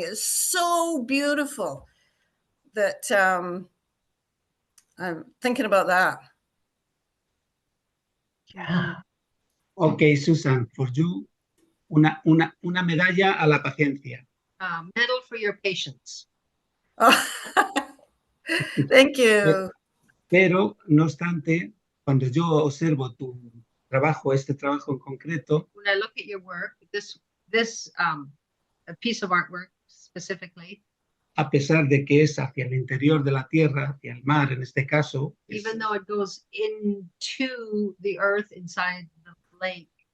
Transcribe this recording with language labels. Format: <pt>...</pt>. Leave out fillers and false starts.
<en>It's so beautiful that I'm thinking about that. Yeah. Okay, Susan, for you,</en> <es>una medalla a la paciencia.</es> <en>Medal for your patience. Oh, thank you.</en> <es>Pero, no obstante, cuando yo observo tu trabajo, este trabajo en concreto,</es> <en>When I look at your work, this a piece of artwork specifically,</en> <es>a pesar de que es hacia el interior de la tierra, hacia el mar en este caso,</es> <en>even though it goes into the earth inside the lake,</en>